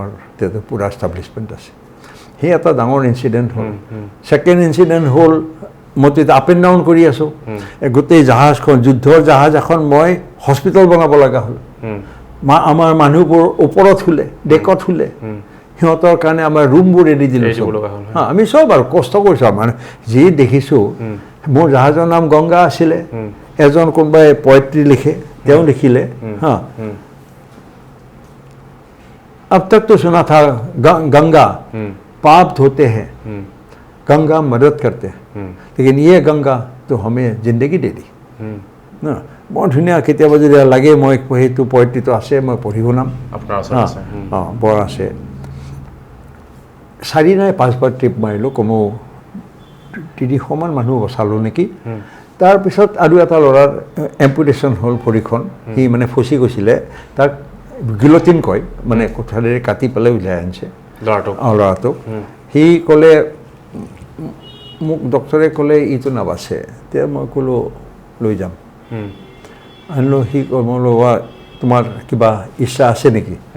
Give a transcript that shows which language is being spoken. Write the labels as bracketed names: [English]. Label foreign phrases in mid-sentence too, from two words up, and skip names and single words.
[Assamese] তেতিয়া পূৰা এষ্টাব্লিছমেণ্ট আছে সেই এটা ডাঙৰ ইনচিডেণ্ট হ'ল ছেকেণ্ড ইনচিডেণ্ট হ'ল মই তেতিয়া [English] up and down [Assamese] কৰি আছোঁ গোটেই জাহাজখন যুদ্ধৰ জাহাজ এখন মই হস্পিটেল বনাব লগা হ'ল আমাৰ মানুহবোৰ ওপৰত শুলে ডেকত শুলে সিহঁতৰ কাৰণে আমাৰ ৰুমবোৰ এৰি দিলোঁ আমি চব আৰু কষ্ট কৰিছোঁ মানে যি দেখিছোঁ মোৰ জাহাজৰ নাম গংগা আছিলে এজন কোনোবাই পয়েট্ৰি লিখে তেওঁ লিখিলে হা [Hindi] अब तक तो सुना था गंगा पाप धोते हैं गंगा मदद करते हैं लेकिन ये गंगा तो हमें जिंदगी दे दी ना [Assamese] বৰ ধুনীয়া কেতিয়াবা যদি লাগে মই সেইটো পয়েট্ৰিটো আছে মই পঢ়ি শুনাম বৰ আছে 4 নাই 5 বাৰ ট্ৰিপ মাৰিলোঁ কমেও 300মান মানুহ বচালোঁ নেকি তাৰপিছত আৰু এটা ল'ৰাৰ এম্পুটেশ্যন হ'ল ভৰিখন সি মানে ফচি গৈছিলে তাক গিলটিন কয় মানে কোঠাৰেৰে কাটি পেলাই উলিয়াই আনিছে ল'ৰাটোক সি ক'লে মোক ডক্টৰে ক'লে ইটো নাবাচে তেতিয়া মই ক'লোঁ লৈ যাম আনিলোঁ সি ক'লো তোমাৰ কিবা ইচ্ছা আছে নেকি